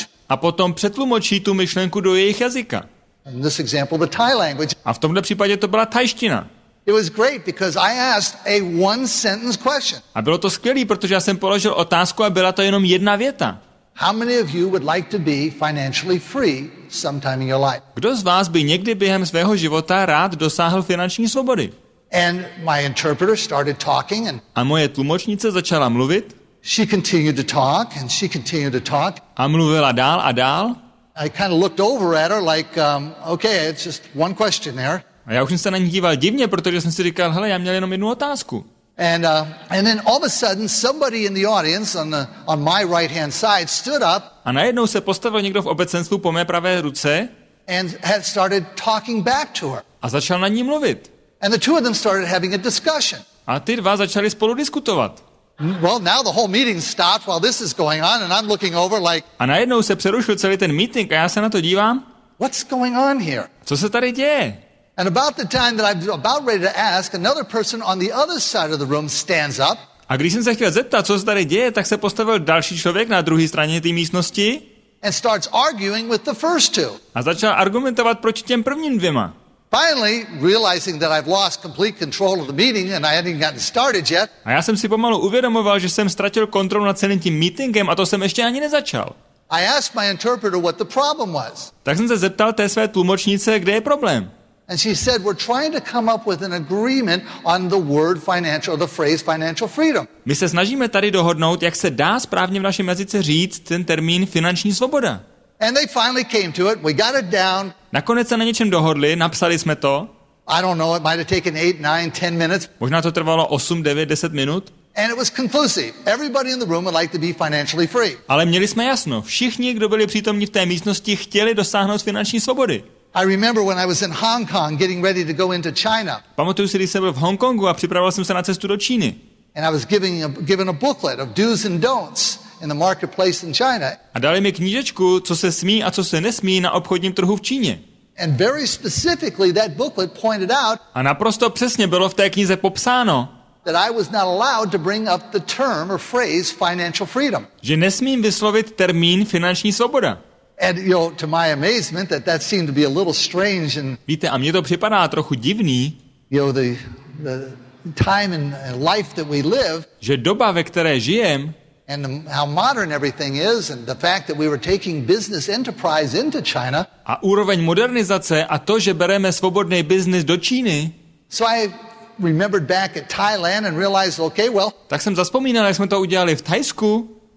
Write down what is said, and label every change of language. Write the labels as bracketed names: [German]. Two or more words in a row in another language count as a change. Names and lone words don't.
[Czech] a potom přetlumočí tu myšlenku do jejich jazyka. [English] In this example, the Thai language. [Czech] A v tomto případě to byla thajština. [English] It was great because I asked a one-sentence question. [Czech] A bylo to skvělé, protože já jsem položil otázku a byla to jenom jedna věta. [English] How many of you would like to be financially free sometime in your life? [Czech] Kdo z vás by někdy během svého života rád dosáhl finanční svobody? [English] And my interpreter started talking, and [Czech] A moje tlumočnice začala mluvit [English] she continued to talk, and she continued to talk. [Czech] a mluvila dál a dál. [English] I kind of looked over at her like, okay, it's just one question there. [Czech] A já už jsem se na ní díval divně, protože jsem si říkal, hele, já měl jenom jednu otázku. [English] And then all of a sudden, somebody in the audience on my right-hand side stood up. [Czech] A najednou se postavil někdo v obecenstvu po mé pravé ruce [English] and had started talking back to her. [Czech] a začal na ní mluvit. [English] And the two of them started having a discussion. [Czech] A ty dva začali spolu diskutovat. [English] Well, now the whole meeting stopped while this is going on, and I'm looking over like, [Czech] A najednou se přerušil celý ten meeting a já se na to dívám. [English] what's going on here? [Czech] Co se tady děje? [English] And about the time that I'm about ready to ask, another person on the other side of the room stands up. [Czech] A když jsem se chtěl zeptat, co se tady děje, tak se postavil další člověk na druhé straně té místnosti [English] And starts arguing with the first two. [Czech] a začal argumentovat proti těm prvním dvěma. [English] Finally, realizing that I've lost complete control of the meeting and I hadn't even gotten started yet, [Czech] A já jsem si pomalu uvědomoval, že jsem ztratil kontrolu nad celým tím meetingem a to jsem ještě ani nezačal. [English] I asked my interpreter what the problem was. [Czech] Tak jsem se zeptal té své tlumočnice, kde je problém. [English] And she said, we're trying to come up with an agreement on the word financial, or the phrase financial freedom. [Czech] My se snažíme tady dohodnout, jak se dá správně v našem jazyce říct ten termín finanční svoboda. [English] And they finally came to it. We got it down. [Czech] Nakonec se na něčem dohodli, napsali jsme to. [English] I don't know, it might have taken 8, 9, 10 minutes. [Czech] Možná to trvalo 8, 9, 10 minut. [English] And it was conclusive. Everybody in the room would like to be financially free. [Czech] Ale měli jsme jasno, všichni, kdo byli přítomní v té místnosti, chtěli dosáhnout finanční svobody. [English] I remember when I was in Hong Kong getting ready to go into China. [Czech] Pamatuju si, když jsem byl v Hongkongu a připravoval jsem se na cestu do Číny. [English] And I was given a booklet of do's and don'ts in the marketplace in China. [Czech] A dali mi knížečku, co se smí a co se nesmí na obchodním trhu v Číně. [English] And very specifically that booklet pointed out [Czech] A naprosto přesně bylo v té knize popsáno, [English] that I was not allowed to bring up the term or phrase financial freedom. [Czech] že nesmím vyslovit termín finanční svoboda. [English] And, to my amazement, that seemed to be a little strange and, [Czech] Víte, a mně to připadá trochu divný, [English] the time and life that we live [Czech] že doba, ve které žijem, [English] and how modern everything is and the fact that we were taking business enterprise into China. [Czech] a úroveň modernizace a to, že bereme svobodný biznis do Číny, [English] So I remembered back at Thailand and realized, okay, well, [Czech] tak jsem zazpomínal, jak jsme to udělali v Thajsku.